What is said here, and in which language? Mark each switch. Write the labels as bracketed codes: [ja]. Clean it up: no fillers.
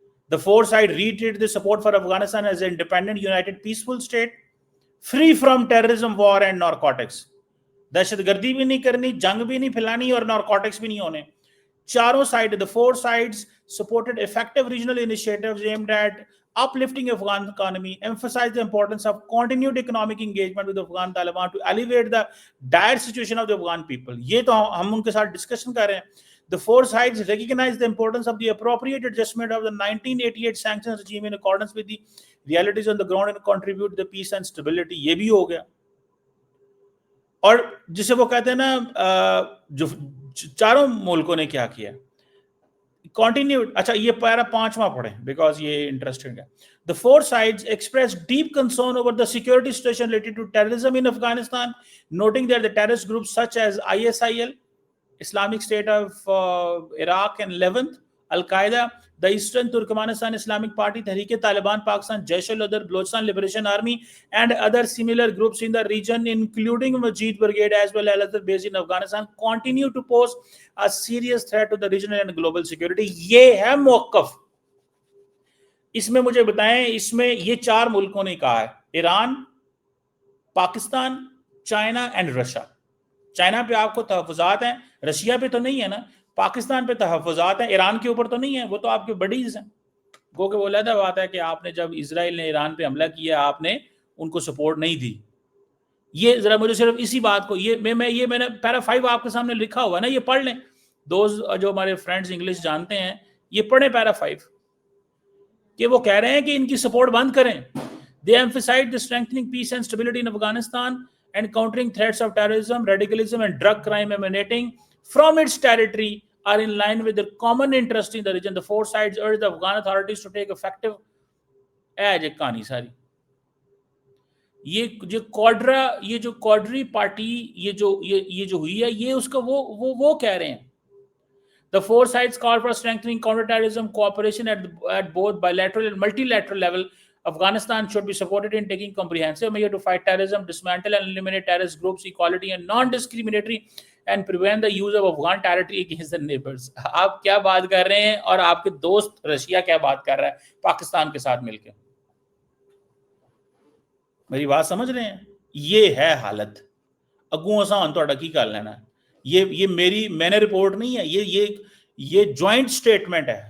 [en] The four sides reiterated the support for Afghanistan as an independent, united, peaceful state, free from terrorism, war and narcotics. [ur] دہشت گردی بھی نہیں کرنی, جنگ بھی نہیں پھیلانی اور نارکوٹکس بھی نہیں ہونے. چاروں side, [en] the four sides supported effective regional initiatives aimed at uplifting Afghan economy, emphasized the importance of continued economic engagement with Afghan Taliban to alleviate the dire situation of the Afghan people. [ur] یہ تو ہم ان کے ساتھ discussion کر رہے ہیں. [en] The four sides recognize the importance of the appropriate adjustment of the 1988 sanctions regime in accordance with the realities on the ground and contribute to the peace and stability. [ur] یہ بھی ہو گیا. اور جسے وہ کہتے ہیں نا جو چاروں ملکوں نے کیا کیا, continued. اچھا یہ پیرا 5واں پڑھیں بیکاز یہ انٹرسٹنگ ہے. [en] The four sides expressed deep concern over the security situation related to terrorism in Afghanistan, noting that the terrorist groups such as ISIL, Islamic State of Iraq and Levant, Al-Qaeda, the Eastern Turkmenistan Islamic Party, Tehreek-e-Taliban Pakistan, Jaish-ul-Adl, Balochistan Liberation Army, and other similar groups in the region, including Majid Brigade as well as other based in Afghanistan, continue to pose a serious threat to the regional and global security. [ur] یہ ہے موقف. اس میں مجھے بتائیں, اس میں یہ 4 ملکوں نے کہا ہے, Iran, Pakistan, China and Russia. China پہ آپ کو تحفظات ہیں, رشیا پہ تو نہیں ہے نا, پاکستان پہ تحفظات ہیں, ایران کے اوپر تو نہیں ہے, وہ تو آپ کے بڈیز ہیں. گو کہ وہ علیحدہ بات ہے کہ آپ نے جب اسرائیل نے ایران پہ حملہ کیا آپ نے ان کو سپورٹ نہیں دی. یہ ذرا مجھے صرف اسی بات کو, یہ میں نے پیرا 5 آپ کے سامنے لکھا ہوا ہے نا, یہ پڑھ لیں. دوز جو ہمارے فرینڈز انگلش جانتے ہیں یہ پڑھیں پیرا 5, کہ وہ کہہ رہے ہیں کہ ان کی سپورٹ بند کریں. [en] They emphasized the strengthening peace and stability in Afghanistan and countering threats of terrorism, radicalism and drug crime emanating from its territory are in line with their common interest in the region. The 4 sides urged the Afghan authorities to take effective [ur] کہانی ساری. یہ جو کوڈری party یہ جو ہوئی ہے, یہ اس کا وہ کہہ رہے ہیں. [en] The 4 sides call for strengthening counterterrorism cooperation at both bilateral and multilateral level. Afghanistan should be supported in taking comprehensive measures to fight terrorism, dismantle and eliminate terrorist groups, equality and non-discriminatory, and prevent the use of Afghan territory against their neighbors. [ur] آپ کیا بات کر رہے ہیں اور آپ کے دوست رشیا کیا بات کر رہا ہے پاکستان کے ساتھ مل کے؟ میری بات سمجھ رہے ہیں؟ یہ ہے حالت. [pa] اگوں آسان تو کی کر لینا. [ur] یہ میں نے رپورٹ نہیں ہے, یہ جوائنٹ سٹیٹمنٹ ہے.